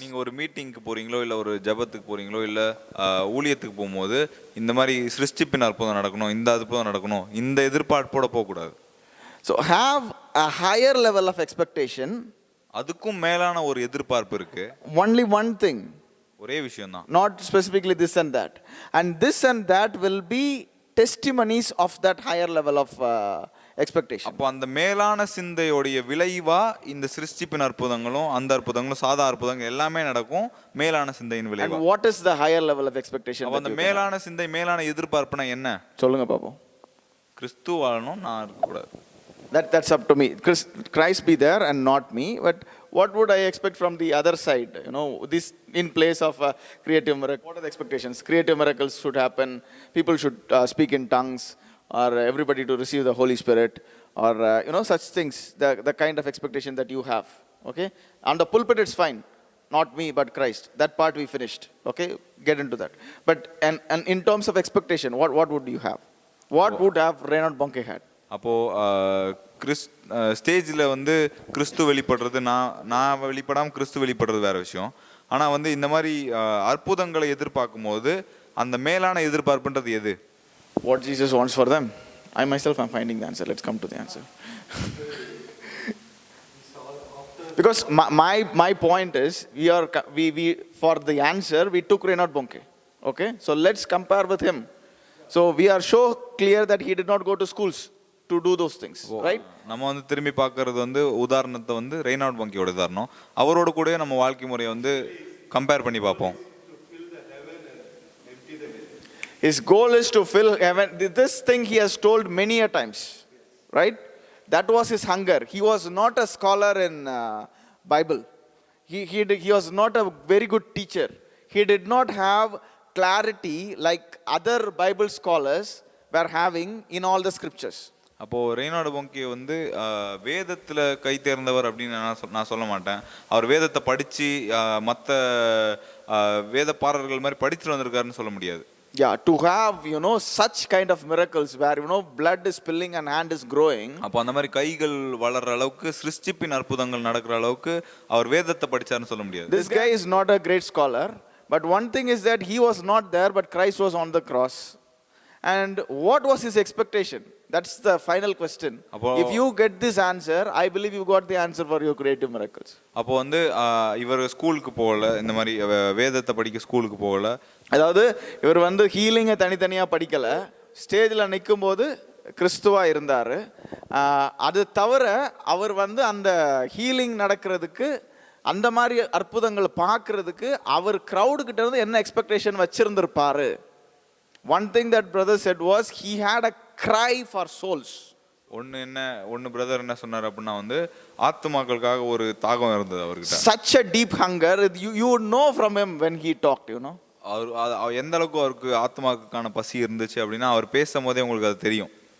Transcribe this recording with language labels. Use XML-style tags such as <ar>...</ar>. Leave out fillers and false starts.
<ta>நீங்க ஒரு மீட்டிங்க்கு போறீங்களோ இல்ல ஒரு ஜெபத்துக்கு போறீங்களோ இல்ல ஊழியத்துக்கு போகும்போது இந்த மாதிரி சிருஷ்டிப்பின் அற்புதம் நடக்கணும், இந்த அற்புதம் நடக்கணும், இந்த எதிர்பார்ப்போட போக கூடாது.</ta> <en>So have a higher level of expectation.</en> <ta>அதுக்கும் மேலான ஒரு எதிர்பார்ப்பு இருக்கு.</ta> <en>Only one thing,</en> <ta>ஒரே விஷயம் தான்,</ta> <en>not specifically this and that, and this and that will be testimonies of that higher level of expectation.</en> <ta>அப்போ அந்த மேலான சிந்தையோடைய விளைவா இந்த சிருஷ்டிப்பின் அற்புதங்களும் அந்த அற்புதங்களும் சாதா அற்புதங்கள் எல்லாமே நடக்கும், மேலான சிந்தையின் விளைவா.</ta> <en>And what is the higher level of expectation?</en> <ta>அப்போ அந்த மேலான சிந்தை மேலான எதிர்பார்ப்புனா என்ன? சொல்லுங்க பாப்போம். கிறிஸ்து வாழணும், நான் இருக்கக்கூடாது.</ta> <en>That's up to me. Christ be there and not me. But what would I expect from the other side? You know, this in place of creative miracle. What are the expectations? Creative miracles should happen. People should speak in tongues, or everybody to receive the Holy Spirit, or such things. The kind of expectation that you have. Okay, on the pulpit it's fine. Not me, but Christ. That part we finished. Okay, get into that. But and in terms of expectation, what would you have? What would have Reinhard Bonnke had?</en> <ta>அப்போது ஸ்டேஜில் வந்து கிறிஸ்து வெளிப்படுறது நான் வெளிப்படாமல் கிறிஸ்து வெளிப்படுறது வேற விஷயம். ஆனால் வந்து இந்த மாதிரி அற்புதங்களை எதிர்பார்க்கும் போது அந்த மேலான எதிர்பார்ப்புன்றது எது?</ta> <en>What Jesus wants for them. I myself am finding the answer. Let's come to the answer. Because my point is, we for the answer we took Reinhard Bonnke. Okay, so let's compare with him. So we are so clear that he did not go to schools to do those things, right?</en> <ta>நம்ம வந்து திரும்பி பார்க்கறது வந்து உதாரணத்தை வந்து Reynold பங்கியோட உதாரணம். அவரோட கூட நம்ம வாழ்க்கை முறையை வந்து கம்பேர் பண்ணி பார்ப்போம்.</ta> <en>His goal is to fill heaven. This thing he has told many a times, right? That was his hunger. He was not a scholar in Bible. He was not a very good teacher. He did not have clarity like other Bible scholars were having in all the scriptures.</en> <ta>அப்போது Reynold பொங்கே வந்து வேதத்தில் கை தேர்ந்தவர் அப்படின்னு நான் சொல்ல மாட்டேன். அவர் வேதத்தை படித்து மற்ற வேதப்பாரர்கள் மாதிரி படிச்சுட்டு வந்திருக்காருன்னு சொல்ல முடியாது.</ta> <en>Yeah, to have such kind of miracles where blood is spilling and hand is growing.</en> <ta>அப்போ அந்த மாதிரி கைகள் வளர்ற அளவுக்கு சிருஷ்டிப்பின் அற்புதங்கள் நடக்கிற அளவுக்கு அவர் வேதத்தை படிச்சாருன்னு சொல்ல முடியாது.</ta> <en>This guy is not a great scholar, but one thing is that he was not there, but Christ was on the cross. And what was his expectation? That's the final question. If you get this answer, I believe you got the answer for your creative miracles.</en> <ta>அப்போ வந்து இவர் ஸ்கூலுக்கு போகல, இந்த மாதிரி வேதத்தை படிக்க ஸ்கூலுக்கு போகல. அதாவது இவர் வந்து ஹீலிங்கை தனித்தனியாக படிக்கலை, ஸ்டேஜில் நிற்கும் போது கிறிஸ்துவா இருந்தார். அது தவிர அவர் வந்து அந்த ஹீலிங் நடக்கிறதுக்கு அந்த மாதிரி அற்புதங்களை பார்க்கறதுக்கு அவர் க்ரௌடுக்கிட்ட இருந்து என்ன expectation வச்சிருந்திருப்பாரு.</ta> <en>One thing that brother said was he had a cry for souls.</en> <ta>ஒன்று பிரதர் என்ன சொன்னார் அப்படின்னா வந்து ஆத்துமாக்களுக்காக ஒரு தாகம் இருந்தது அவர்கிட்ட.</ta> <en>Such a deep hunger, you would know from him when he talked,</en> <ta>அவர் எந்த அளவுக்கு அவருக்கு ஆத்மாவுக்கான பசி இருந்துச்சு அப்படின்னா அவர் பேசும்போதே உங்களுக்கு அது தெரியும்.</ta>